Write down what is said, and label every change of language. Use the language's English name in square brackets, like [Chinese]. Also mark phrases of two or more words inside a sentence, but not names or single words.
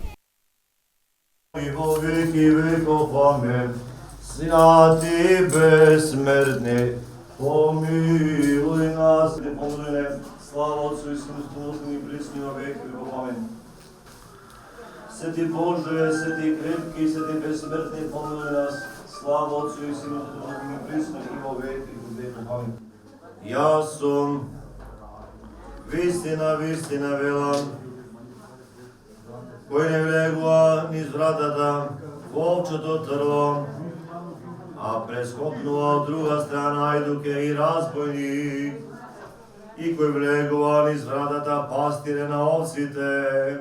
[Macedonian] И во веки веков, амен. Святи безсмертни, помилуј нас, не помилуј не. Слава Отцу и Сину и Духу и пресни во веки веков, амен. Свети Боже, свети крепки, свети безсмертни, помилуј нас. Слава Отцу и Сину и Духу и пресни во веки веков, амен. Јас сум вистина, вистина велам, кој не влегува низ вратата во овчото трво, а прескокнува од друга страна идуке и разбойник, и кој влегува низ вратата пастире на овците.